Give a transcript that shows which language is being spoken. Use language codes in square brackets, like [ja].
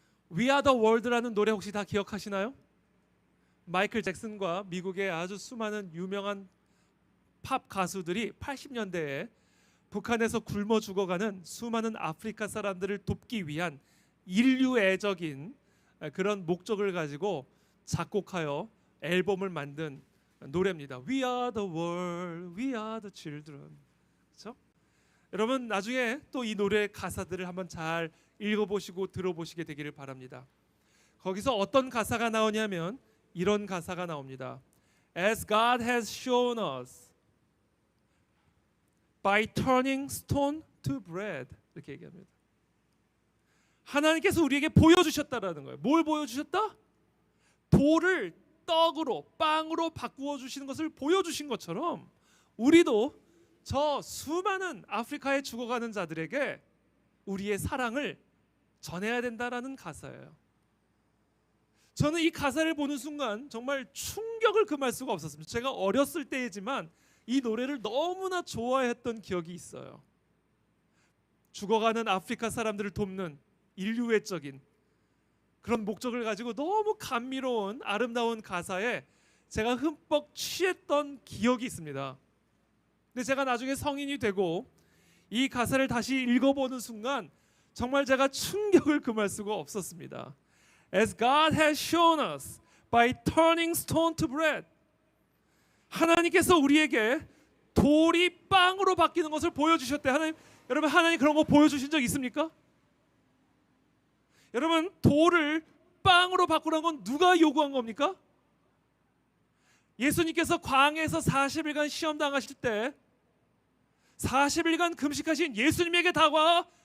[ko] We Are The World라는 노래 혹시 다 기억하시나요? 마이클 잭슨과 미국의 아주 수많은 유명한 팝 가수들이 80년대에 북한에서 굶어 죽어가는 수많은 아프리카 사람들을 돕기 위한 인류애적인 그런 목적을 가지고 작곡하여 앨범을 만든 노래입니다. [en] We are the world, we are the children. [ko] 그렇죠? 여러분 나중에 또 이 노래 가사들을 한번 잘 읽어보시고 들어보시게 되기를 바랍니다. 거기서 어떤 가사가 나오냐면 이런 가사가 나옵니다. [en] As God has shown us by turning stone to bread, [ko] 이렇게 얘기합니다. 하나님께서 우리에게 보여주셨다라는 거예요. 뭘 보여주셨다? 돌을 떡으로, 빵으로 바꾸어 주시는 것을 보여주신 것처럼 우리도 저 수많은 아프리카에 죽어가는 자들에게 우리의 사랑을 전해야 된다라는 가사예요. 저는 이 가사를 보는 순간 정말 충격을 금할 수가 없었습니다. 제가 어렸을 때이지만 이 노래를 너무나 좋아했던 기억이 있어요. 죽어가는 아프리카 사람들을 돕는 인류애적인 그런 목적을 가지고 너무 감미로운 아름다운 가사에 제가 흠뻑 취했던 기억이 있습니다. 근데 제가 나중에 성인이 되고 이 가사를 다시 읽어보는 순간 정말 제가 충격을 금할 수가 없었습니다. [en] As God has shown us by turning stone to bread. [ko] 하나님께서 우리에게 돌이 빵으로 바뀌는 것을 보여주셨대. 여러분 하나님 그런 거 보여주신 적 있습니까? 여러분 돌을 빵으로 바꾸라는 건 누가 요구한 겁니까? 예수님께서 광야에서 40일간 시험 당하실 때 40일간 금식하신 예수님에게 다가와